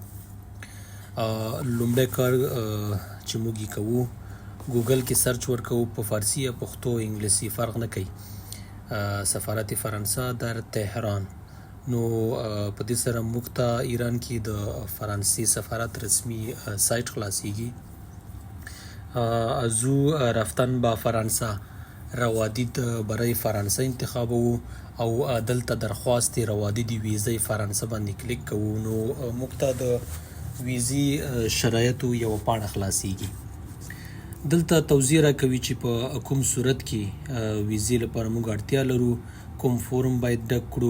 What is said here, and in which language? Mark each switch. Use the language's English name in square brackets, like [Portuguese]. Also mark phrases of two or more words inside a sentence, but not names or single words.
[Pashto] لومړی کار چې موږ یې کوو، ګوګل کې سرچ ورکوو، په فارسي یا پښتو انګلیسي فرق نه کوي، [Persian] سفارت فرانسه در تهران. [Pashto] نو په دې سره موږ ته ایران کې د فرانسې سفارت رسمي سایت خلاصیږي. [Persian] از او رفتن به فرانسه روادید برای فرانسه انتخابو [Pashto] او دلته [Persian] درخواست روادید ویزه فرانسه [Pashto] باندې کلیک کوو. نو موږ ته د ویزې شرایطو یو پاڼه خلاصیږي. دلته توضیح راکوي چې په کوم صورت کې ویزې لپاره موږ اړتیا لرو، کوم فورم باید ډک کړو.